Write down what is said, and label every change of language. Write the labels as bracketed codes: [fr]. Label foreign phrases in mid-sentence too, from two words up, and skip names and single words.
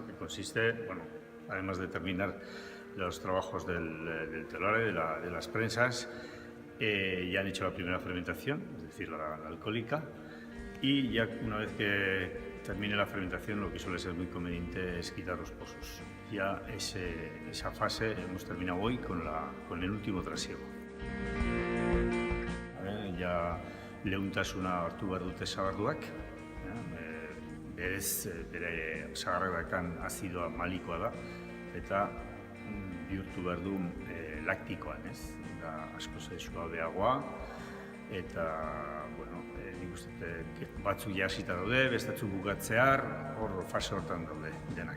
[es] Que consiste, bueno, además de terminar los trabajos del telar, de las prensas, ya han hecho la primera fermentación, es decir, la alcohólica, y ya una vez que termine la fermentación lo que suele ser muy conveniente es quitar los pozos. Ya esa fase hemos terminado hoy con el último trasiego. [eu] Ja lehuntasuna hartu behar dute sagarduak, berez bere sagarretan azidoa malikoa da, eta bihurtu behar du laktikoan, ez? Da askoz suabeagoa, eta, bueno, nik uste batzuk ja hasita daude, bestatzuk bukatzear, hor fase hortan daude denak.